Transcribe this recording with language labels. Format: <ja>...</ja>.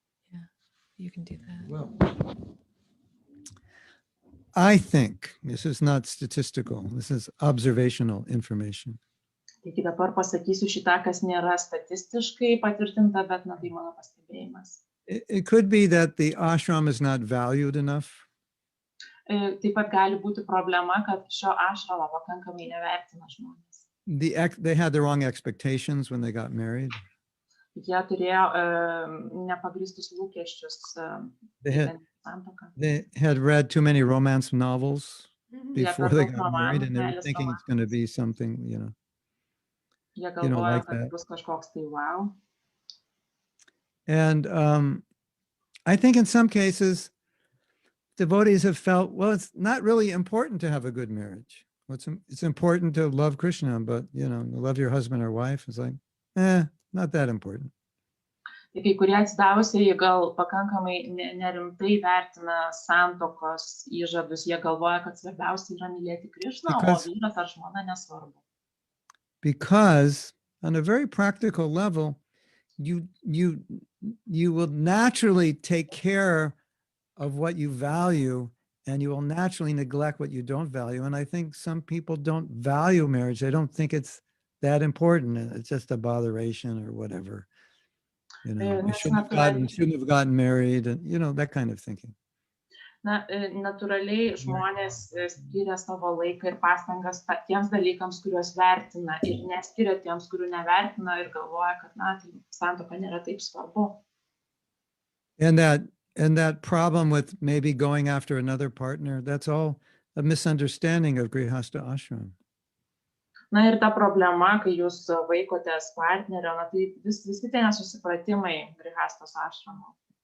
<en>Yeah, you can do that. Well, I think this is not statistical. This is observational information.</en> <lt>Taigi dabar pasakysiu šitą, kas nėra statistiškai patvirtinta, bet tai mano pastebėjimas.</lt> <en>It could be that the ashram is not valued enough.</en> <lt>Taip pat gali būti problema, kad šio ašramo pakankamai nevertina žmonės.</lt> <en>They had the wrong expectations when they got married.</en> <lt>Jie turėjo nepagristus lūkesčius.</lt> <en>They had read too many romance novels before they got married, and they were thinking it's going to be something,</en> <lt>Jie galvoja,</lt> <en>like</en> <lt>kad</lt> <en>that.</en> <lt>bus kažkoks tai wow.</lt> <en>And I think in some cases, devotees have felt, well, it's not really important to have a good marriage. It's important to love Krishna, but love your husband or wife is like, not that important.</en> <lt>Tai kai kurie atsidavusieji gal pakankamai nerimtai vertina santuokos įžadus, jie galvoja, kad svarbiausia yra mylėti Krishną, o vyras ar žmona nesvarbu.</lt> <en>Because on a very practical level, you will naturally take care of what you value, and you will naturally neglect what you don't value. And I think some people don't value marriage. They don't think it's that important. It's just a botheration or whatever. We shouldn't have gotten married, and that kind of thinking.</en> <lt>Na, natūraliai žmonės skiria savo laiką ir pastangas tiems dalykams, kuriuos vertina, ir neskiria tiems, kurių nevertina, ir galvoja, kad tai santuoka nėra taip svarbu.</lt> <en>And that problem with maybe going after another partner, that's all a misunderstanding of Grihastha ashram.</en> <lt>Na ir ta problema, kai jūs vaikotės partnerio, tai visi tie nesusipratimai Grihasthos ashramo.</lt>